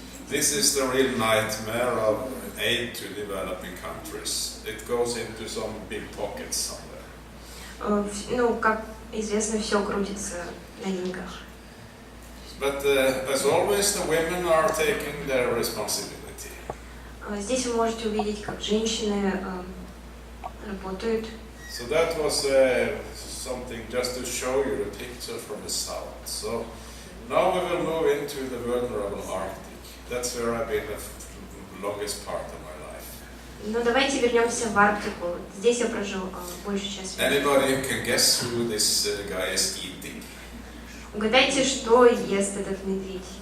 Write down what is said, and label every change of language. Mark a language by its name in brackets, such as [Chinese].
[English] This is the real nightmare of aid to developing countries. It goes into some big pockets somewhere. [Russian] Ну, как известно, все крутится на деньгах. [English] But as always, the women are taking their responsibility. [Russian] Здесь вы можете увидеть, как женщины работают. [English] So that was something just to show you the picture from the south. So now we will move into the vulnerable Arctic. That's where I've been the longest part of my life. [Russian] Но давайте вернемся в Арктику. Здесь я прожил большую часть времени. [English] Anybody can guess who this guy is eating? [Russian] Угадайте, что ест этот медведь.